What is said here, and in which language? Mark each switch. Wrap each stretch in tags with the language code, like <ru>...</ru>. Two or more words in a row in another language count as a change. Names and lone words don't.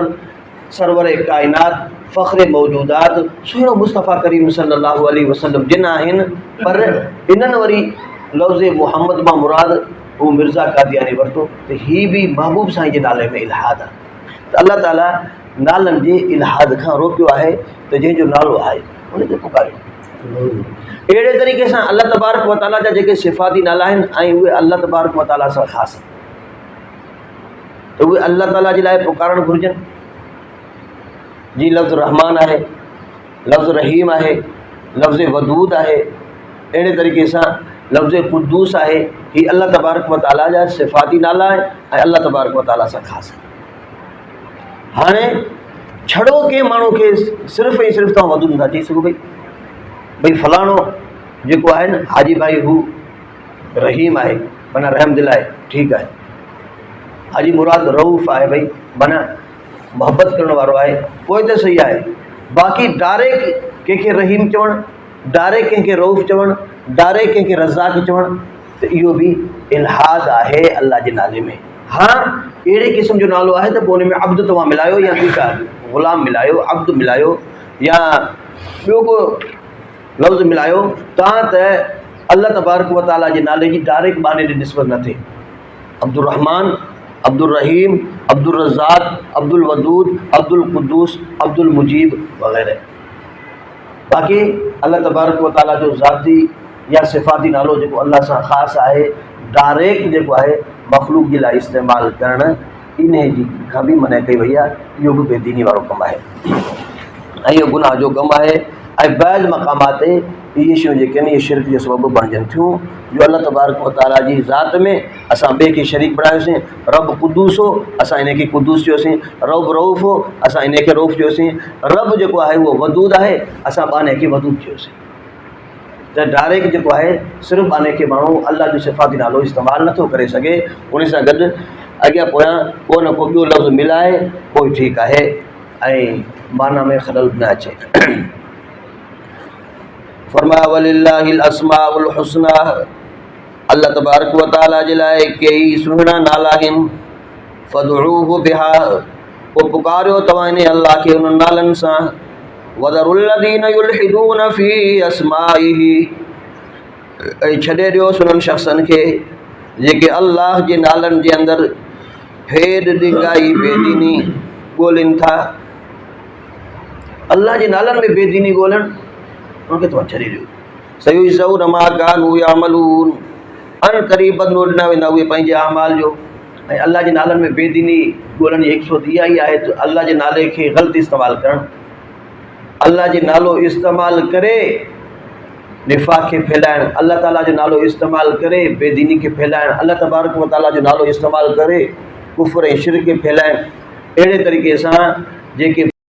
<sd>सरवर कायनात फ़ख्र मौजूदात सुहिणो मुस्तफ़ा करीम</sd> <ar>صلى الله عليه وسلم</ar> <sd>जिन आहिनि पर इन्हनि वरी लफ़्ज़ मुहम्मद मां मुराद वो मिर्ज़ा कादियानी वरतो तो ही भी महबूब साईं जे नाले में इल्हाद आहे त अल्लाह ताला नालनि जे इल्हाद खां रोकियो आहे त जंहिंजो नालो आहे उनखे पुकारियो अहिड़े तरीक़े सां अल्लाह तबारक व तआला जा जेके सिफ़ाती नाला आहिनि ऐं उहे अल्लाह तबारक व तआला सां ख़ासि त उहे अल्लाह ताला जे लाइ पुकारणु घुरिजनि जी लफ़्ज़ रहमान आहे लफ़्ज़ रहीम आहे लफ़्ज़ वदूद आहे अहिड़े तरीक़े सां लफ़्ज़ क़ुद्दूस आहे ही अल्लाह तबारक व तआला जा सिफ़ाती नाला आहे ऐं अल्लाह तबारक व तआला सां ख़ासि आहे हाणे छड़ो कंहिं माण्हू खे सिर्फ़ु ऐं सिर्फ़ु तव्हां वदूद नथा चई सघो भई फलाणो जेको आहे न हाजी भाई हू रहीम आहे माना रहम दिल आहे ठीकु आहे हाजी मुराद रऊफ़ आहे भई माना मोहब्बत करण वारो आहे पोइ त सही आहे बाक़ी डायरेक्ट कंहिंखे रहीम चवणु डायरेक्ट कंहिंखे रऊफ़ चवणु डायरेक्ट कंहिंखे रज़ाक चवणु त इहो बि इल्हाद आहे अल्लाह जे नाले में हाँ अहिड़े क़िस्म जो नालो आहे त पोइ उन में अब्द तव्हां मिलायो या ॿी का ग़ुलाम मिलायो अब्द मिलायो या ॿियो को लफ़्ज़ मिलायो तव्हां त अल्लाह तबारक व तआला जे नाले जी डायरेक्ट माने जी निस्बत न थिए अब्दुर रहमान अब्दुल रहीम अब्दुल रज़ाक अब्दुल वदूद अब्दुल क़ुद्दूस अब्दुल मुजीब वग़ैरह बाक़ी अल्लाह तबारक व तआला जो ज़ाती या सिफ़ाती नालो जेको अल्लाह सां ख़ासि आहे डायरेक्ट जेको आहे मख़लूक जे लाइ इस्तेमालु करणु इन जी खां बि मना कई वई आहे इहो बि बेदीनी वारो कमु आहे ऐं इहो गुनाह जो कमु आहे ऐं बैज़ मक़ामात ते इहे शयूं जेके आहिनि इहे शिरक जो सबबु बणिजनि थियूं जो अल्लाह तबारक व तआला जी ज़ात में असां ॿिए खे शरीक बणायोसीं रब क़ुद्दूस हो असां इन खे क़ुद्दूस चयोसीं रब रऊफ़ हो असां इन खे रऊफ़ चयोसीं रब जेको आहे उहो वदूद आहे असां ॿाने खे वदूद चयोसीं त डायरेक्ट जेको आहे सिर्फ़ु ॿाने खे माण्हू अल्लाह जो सिफ़ाती नालो इस्तेमालु नथो करे सघे उन सां गॾु अॻियां पोयां को न को ॿियो लफ़्ज़ मिलाए पोइ ठीकु आहे ऐं माना में ख़लल न अचे फरमाया</sd> <ar>ولله الأسماء الحسنى</ar> <sd>अल्लाह तबारक व तआला जे लाइ कई सुहिणा नाला आहिनि</sd> <ar>فادعوه بها</ar> <sd>पोइ पुकारियो तव्हां इन अल्लाह खे उन नालनि सां</sd> <ar>وذروا الذين يلحدون في أسمائه</ar> <sd>ऐं छॾे ॾियोसि उन्हनि शख़्सनि खे जेके अल्लाह जे नालनि जे अंदरि फेर ॾिघाई बेदीनी ॻोल्हिनि था अल्लाह जे नालनि में बेदीनी ॻोल्हणु उनखे तव्हां छॾे ॾियो</sd> <ar>سيجزون ما كانوا يعملون</ar> <sd>अन क़रीब बदिलो ॾिना वेंदा उहे पंहिंजे अमाल जो ऐं अल्लाह जे नालनि में बेदीनी ॻोल्हण जी हिकु इहा ई आहे त अल्लाह जे नाले खे ग़लति इस्तेमालु करणु अल्लाह जो नालो इस्तेमालु करे निफ़ाक़ खे फैलाइणु अल्लाह ताला जो नालो इस्तेमालु करे बेदीनी खे फैलाइणु अल्लाह तबारक व तआला जो नालो इस्तेमालु करे कुफ़्र ऐं शिरक खे फैलाइणु अहिड़े तरीक़े सां जेके</sd>